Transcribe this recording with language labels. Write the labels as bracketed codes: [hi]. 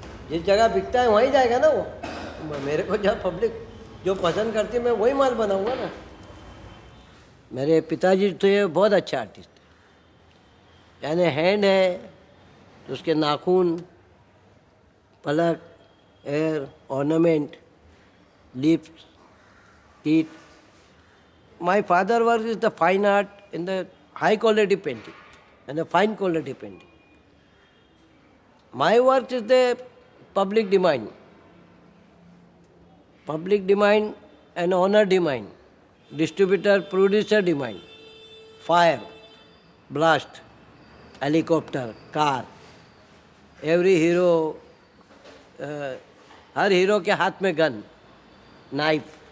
[hi] जिस जगह बिकता है वहीं जाएगा ना वो। मेरे को जहाँ पब्लिक जो पसंद करती है मैं वही माल बनाऊंगा ना। मेरे पिताजी तो ये बहुत अच्छे आर्टिस्ट थे, यानी हैंड है तो उसके नाखून, पलक, air, ornament, lips, teeth. [en] My father work is the fine art in the high quality painting and the fine quality painting. My work is the public domain. Public domain and honor domain. Distributor, producer domain. Fire, blast, helicopter, car. Every hero, [hi] हर hero के हाथ में gun, knife.